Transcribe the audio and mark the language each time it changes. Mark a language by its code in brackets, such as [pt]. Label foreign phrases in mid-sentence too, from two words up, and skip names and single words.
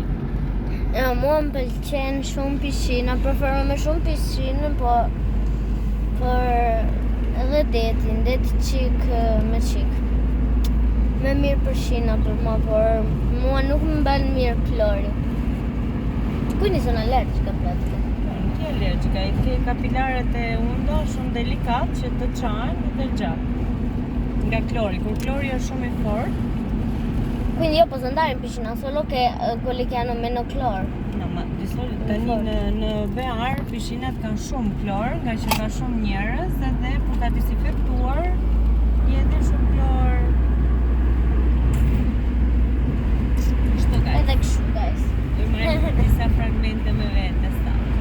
[sq] Mua më pëlqen shumë pishina, preferoj me shumë pishinën, por edhe detin, deti qik me qik. Me mirë pishina për mua, por mua nuk më bën mirë Klori. [it] Quindi sono allergica pratica. [sq] Nuk je allergjika, i ke kapilarët e unda shumë delikat që të çajnë dhe gjatë. Nga Klori, kur Klori është shumë i fortë. [it] Quindi io posso andare in piscina solo che quelli che hanno meno cloro. No, ma di solito [sq] tani në VR pishinat kanë shumë klor, nga që ka shumë njerëz edhe për ta dezinfektuar jetë shumë klor. Kështu guys. Edhe kështu guys. Do marrim disa fragmente me vete sa.